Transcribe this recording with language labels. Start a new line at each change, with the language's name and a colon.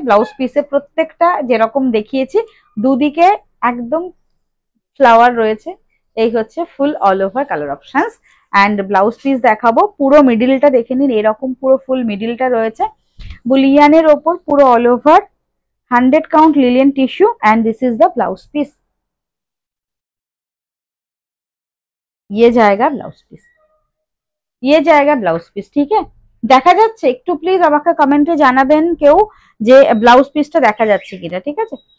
Bangla: Blouse পিসে প্রত্যেকটা যেরকম দেখিয়েছি দুদিকে একদম ফ্লাওয়ার রয়েছে। এই হচ্ছে ফুল all over colour options. And blouse piece দেখাবো, পুরো মিডিলটা দেখে নিন, এরকম পুরো ফুল মিডিলটা রয়েছে বুলিয়ানের ওপর, পুরো all over 100 count Lilian tissue.
English: And this is the blouse piece.
Hindi: ये जाएगा ब्लाउज पीस, ये जाएगा ब्लाउज पीस, ठीक है।
Bangla: দেখা যাচ্ছে একটু প্লিজ আমাকে কমেন্টে জানাবেন কেউ যে ব্লাউজ পিসটা দেখা যাচ্ছে কিনা, ঠিক আছে।